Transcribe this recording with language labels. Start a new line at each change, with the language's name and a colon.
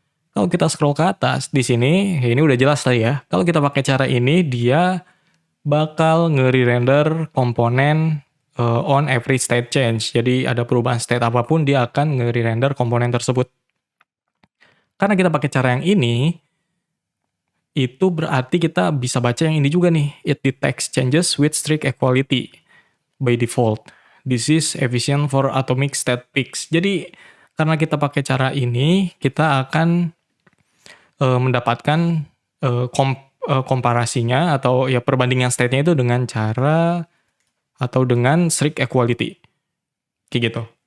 Indonesian: Kalau kita scroll ke atas, di sini ya ini udah jelas tadi ya. Kalau kita pakai cara ini, dia bakal nge-render komponen
English: on every state change.
Indonesian: Jadi ada perubahan state apapun, dia akan nge-render komponen tersebut. Karena kita pakai cara yang ini, itu berarti kita bisa baca yang ini juga nih.
English: It detects changes with strict equality by default. This is efficient for atomic state peaks.
Indonesian: Jadi karena kita pakai cara ini, kita akan mendapatkan komparasinya atau ya perbandingan state-nya itu dengan cara atau dengan strict equality. Kayak gitu.